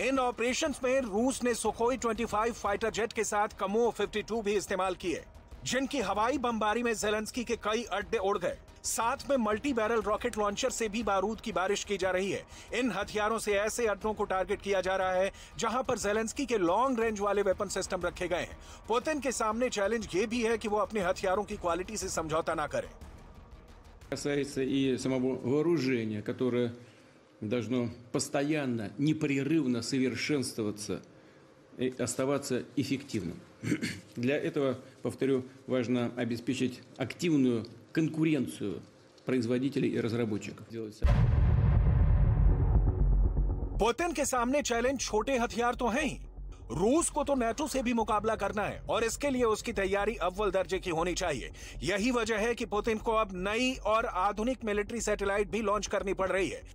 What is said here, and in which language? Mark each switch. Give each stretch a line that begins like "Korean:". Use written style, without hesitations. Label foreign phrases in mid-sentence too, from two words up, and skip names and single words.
Hindi: इन ऑपरेशंस में रूस ने सुखोई 25
English: fighter jet
Hindi: के साथ कमो 52 भी इस्तेमाल किए, जिनकी हवाई बमबारी में ज़ेलेंस्की के कई अड्डे उड़ गए। साथ में
English: multi barrel rocket launcher
Hindi: से भी बारूद की बारिश की जा रही है। इन हथियारों से ऐसे अड्डों को टारगेट किया जा रहा है जहां पर ज़ेलेंस्की के
English: long range
Hindi: वाले
English: weapon system
Hindi: रखे गए हैं। पुतिन के सामने चैलेंज ये भी है कि वो अपने हथियारों की क्वालिटी से समझौता ना करें।
Russian: Касается и самого вооружения, которое должно постоянно, непрерывно совершенствоваться и оставаться эффективным. Для этого, повторю, важно обеспечить активную конкуренцию производителей и разработчиков.
Hindi: पुतिन के सामने चैलेंज छोटे हथियार तो हैं ही। रूस को तो नेटो से भी मुकाबला करना है और इसके लिए उसकी तैयारी अव्वल दर्जे की होनी चाहिए। यही वजह है कि पुतिन को अब नई और आधुनिक
English: military satellite
Hindi: भी लॉन्च करनी पड़ रही है।